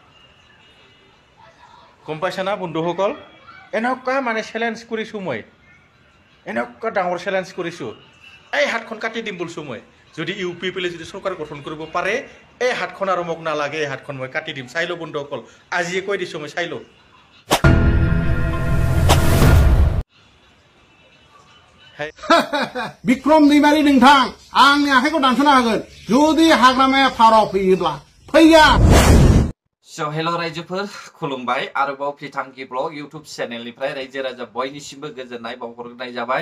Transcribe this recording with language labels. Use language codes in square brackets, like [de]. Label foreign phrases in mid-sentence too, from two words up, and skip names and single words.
[as] গম পাইছা না বন্ধুসকল? এনেকুৱা মানে চেলেঞ্জ কৰিছোঁ মই, এনেকুৱা ডাঙৰ চেলেঞ্জ কৰিছোঁ। এই হাতখন কাটি দিম বলছোঁ মই। যদি ইউপিপিলে যদি চৰকাৰ গঠন কৰিব পাৰে এই হাতখন আৰু মোক নালাগে, এই হাতখন মই কাটি দিম। চাই লওঁ বন্ধুসকল, আজিয়ে কৈ দিছোঁ মই, চাই লওঁ। [brx] बिक्रम दैमारी नोंथां, आंनि आखाइखौ दानस'नो हागोन जुदि हाग्रामाया फाराव फैयोब्ला। फैया। So hello रायजोफोर, खुलुमबाय। आरोबाव फिथांखि ब्लग इउट्यूब चेनेलनिफ्राय रायजो राजा बयनिसिमबो गोजोननाय बावहरनाय जाबाय।